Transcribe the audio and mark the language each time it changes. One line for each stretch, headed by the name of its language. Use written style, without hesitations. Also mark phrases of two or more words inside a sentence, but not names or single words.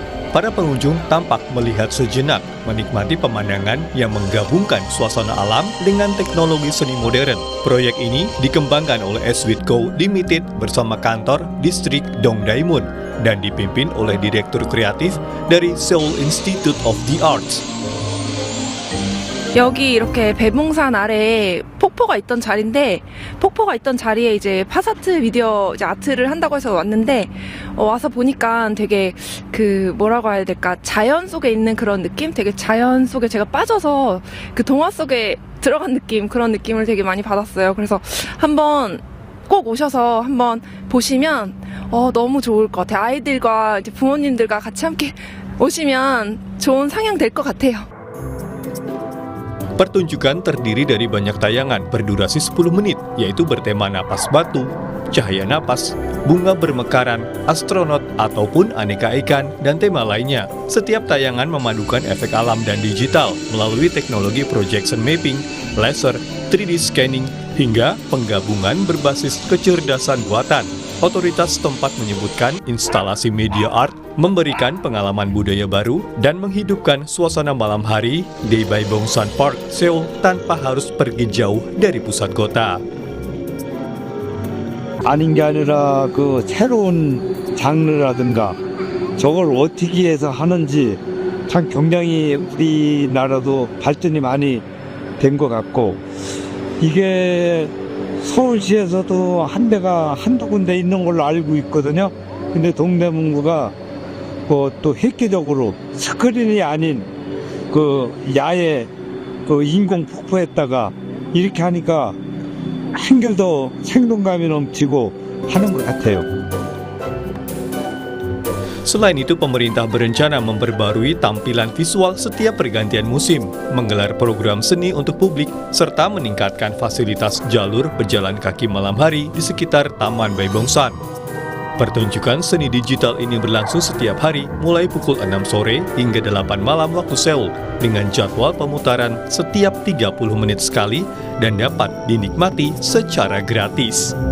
Indonesian: Para pengunjung tampak melihat sejenak, menikmati pemandangan yang menggabungkan suasana alam dengan teknologi seni modern. Proyek ini dikembangkan oleh Switco Limited bersama kantor distrik Dongdaemun dan dipimpin oleh direktur kreatif dari Seoul Institute of the Arts.
Korean: 여기 이렇게 배봉산 아래에 폭포가 있던 자리인데, 폭포가 있던 자리에 이제 파사트 미디어 이제 아트를 한다고 해서 왔는데, 와서 보니까 되게 뭐라고 해야 될까, 자연 속에 있는 그런 느낌? 되게 자연 속에 제가 빠져서 그 동화 속에 들어간 느낌, 그런 느낌을 되게 많이 받았어요. 그래서 한번 꼭 오셔서 한번 보시면 너무 좋을 것 같아요. 아이들과 이제 부모님들과 같이 함께 오시면 좋은 상영 될 것 같아요.
Indonesian: Pertunjukan terdiri dari banyak tayangan berdurasi 10 menit, yaitu bertema napas batu, cahaya napas, bunga bermekaran, astronot, ataupun aneka ikan, dan tema lainnya. Setiap tayangan memadukan efek alam dan digital melalui teknologi
English: projection mapping,
Indonesian: laser,
English: 3D scanning,
Indonesian: hingga penggabungan berbasis kecerdasan buatan. Otoritas setempat menyebutkan instalasi
English: media art
Indonesian: memberikan pengalaman budaya baru dan menghidupkan suasana malam hari di Baebongsan Park, Seoul tanpa harus pergi jauh dari pusat kota.
Korean: 아닌 게 아니라 그 새로운 장르라든가 저걸 어떻게 해서 하는지 참 굉장히 우리나라도 발전이 많이 된 것 같고, 이게 서울시에서도 한 대가 한두 군데 있는 걸로 알고 있거든요. 근데 동대문구가 또 획기적으로 스크린이 아닌 그 야외 그 인공 폭포에다가 이렇게 하니까 한결 더 생동감이 넘치고 하는 것 같아요.
Indonesian: Selain itu, pemerintah berencana memperbarui tampilan visual setiap pergantian musim, menggelar program seni untuk publik, serta meningkatkan fasilitas jalur pejalan kaki malam hari di sekitar Taman Baebongsan. Pertunjukan seni digital ini berlangsung setiap hari mulai pukul 6 sore hingga 8 malam waktu Seoul, dengan jadwal pemutaran setiap 30 menit sekali dan dapat dinikmati secara gratis.